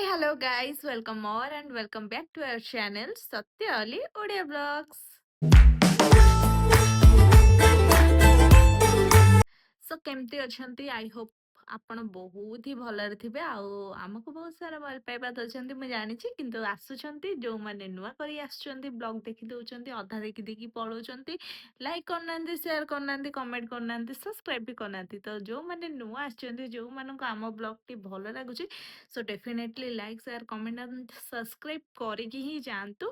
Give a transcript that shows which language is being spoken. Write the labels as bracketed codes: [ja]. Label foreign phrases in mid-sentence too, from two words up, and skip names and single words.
[en] Hello guys, welcome more and welcome back to our channel Satyali Odia Vlogs. [or] So କେମିତି ଅଛନ୍ତି? [en] I hope [or] ଆପଣ ବହୁତ ହି ଭଲରେ ଥିବେ ଆଉ ଆମକୁ ବହୁତ ସାରା ଭଲ ପାଇବା ଦଉଛନ୍ତି ମୁଁ ଜାଣିଛି, କିନ୍ତୁ ଆସୁଛନ୍ତି ଯୋଉମାନେ ନୂଆ କରି ଆସୁଛନ୍ତି ବ୍ଲଗ ଦେଖି ଦଉଛନ୍ତି, ଅଧା ଦେଖି ଦେଇକି ପଳଉଛନ୍ତି, ଲାଇକ୍ କରୁନାହାନ୍ତି, ସେୟାର କରୁନାହାନ୍ତି, କମେଣ୍ଟ କରୁନାହାନ୍ତି, ସବସ୍କ୍ରାଇବ ବି କରୁନାହାନ୍ତି। ତ ଯୋଉମାନେ ନୂଆ ଆସିଛନ୍ତି, ଯୋଉମାନଙ୍କୁ ଆମ ବ୍ଲଗଟି ଭଲ ଲାଗୁଛି, [en] so definitely like share comment and subscribe [or] କରିକି ହିଁ ଯାଆନ୍ତୁ।